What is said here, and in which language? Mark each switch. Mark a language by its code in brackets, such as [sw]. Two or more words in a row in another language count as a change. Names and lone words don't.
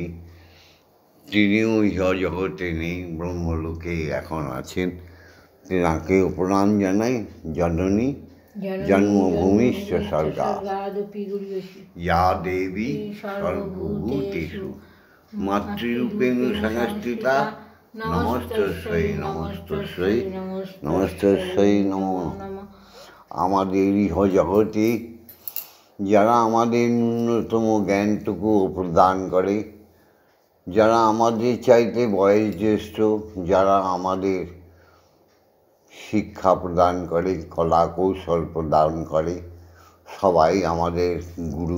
[bn] তিনিও ইহ জগতে নেই, ব্রহ্মলোকে এখন আছেন। তেনাকেও প্রণাম জানাই। [sa] জননী জন্মভূমিশ্চ স্বর্গাদপি ইয়া দেবী সর্বভূতেষু মাতৃরূপেণ সংস্থিতা নমস্তস্যৈ নমস্তস্যৈ নমস্তস্যৈ নমো নমঃ। [bn] আমাদের ইহ জগতে যারা আমাদের ন্যূনতম জ্ঞানটুকু প্রদান করে, যারা আমাদের চাইতে বয়স জ্যেষ্ঠ, যারা আমাদের শিক্ষা প্রদান করে, কলা কৌশল প্রদান করে, সবাই আমাদের গুরু।